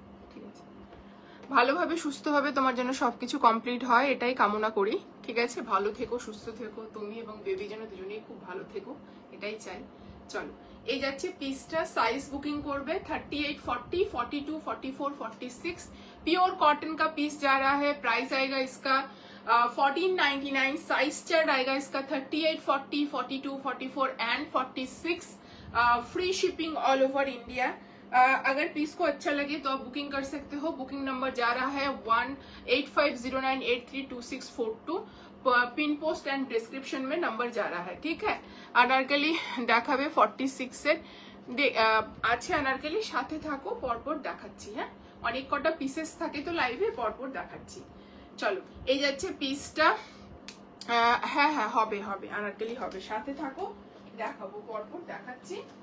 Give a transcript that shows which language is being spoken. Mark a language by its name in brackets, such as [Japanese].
[Bangla] ঠিক আছে, ভালোভাবে সুস্থভাবে তোমার জন্য সবকিছু কমপ্লিট হয় এটাই কামনা করি। ঠিক আছে, ভালো থেকো, সুস্থ থেকো, তুমি এবং বেবি যেন দুজনেই খুব ভালো থেকো, এটাই চাই। চলো, এই যাচ্ছে পিসটা। সাইজ बुकिंग করবে 38, 40, 42, 44, 46। [Hindi] प्योर कॉटन का पीस जा रहा है। प्राइस आएगा इसका 1499। साइज चार्ट आएगा इसका 38, 40, 42, 44 and 46। Free shipping all over India. अगर पीस को अच्छा लगे तो आप बुकिंग कर सकते हो। बुकिंग नंबर जा रहा है 18509832642। पिन पोस्ट एंड डिस्क्रिप्शन में नंबर जा रहा है। ठीक है, [Bangla] अनारकली দেখাবে 46 এর আছে अनारकली, সাথে থাকো, পরপর দেখাচ্ছি। হ্যাঁ, অনেক কটা পিসেস থাকে তো লাইভে, পরপর দেখাচ্ছি। চলো, এই যাচ্ছে পিসটা। হ্যাঁ হ্যাঁ, হবে হবে अनारकली হবে, সাথে থাকো, দেখাবো, পরপর দেখাচ্ছি।